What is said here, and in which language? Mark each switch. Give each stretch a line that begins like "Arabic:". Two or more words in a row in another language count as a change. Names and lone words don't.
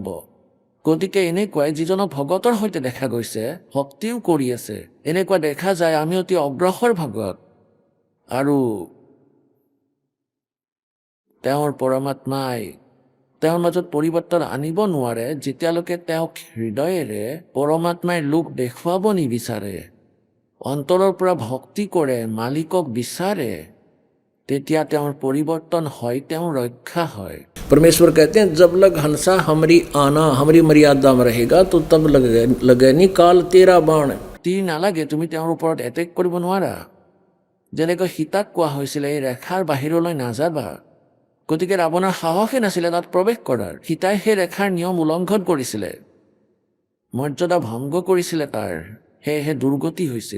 Assamese: গতিকে এনেকুৱাই যিজনক ভগতৰ সৈতে দেখা গৈছে, ভক্তিও কৰি আছে, এনেকুৱা দেখা যায় আমি অতি অগ্ৰসৰ ভাগত, আৰু তেওঁৰ পৰমাত্মাই তেওঁৰ মাজত পৰিৱৰ্তন আনিব নোৱাৰে যেতিয়ালৈকে তেওঁক হৃদয়েৰে পৰমাত্মাই লোক দেখুৱাব নিবিচাৰে, অন্তৰৰ পৰা ভক্তি কৰে, মালিকক বিচাৰে, তেতিয়া তেওঁৰ পৰিৱৰ্তন হয়, তেওঁৰ ৰক্ষা হয়।
Hindi: परमेश्वर कहते हैं जब लग हंसा हमरी आना हमारी मर्यादा में रहेगा तो तब लगे नी काल तेरा बाण।
Assamese: তীৰ নালাগে, তুমি তেওঁৰ ওপৰত এটেক কৰিব নোৱাৰা। যেনেকৈ সীতাক কোৱা হৈছিলে এই ৰেখাৰ বাহিৰলৈ নাযাবা, গতিকে ৰাৱণৰ সাহসে নাছিলে তাত প্ৰৱেশ কৰাৰ। সীতাই সেই ৰেখাৰ নিয়ম উলংঘন কৰিছিলে, মৰ্যাদা ভংগ কৰিছিলে তাৰ, সেয়েহে দুৰ্গতি হৈছিল।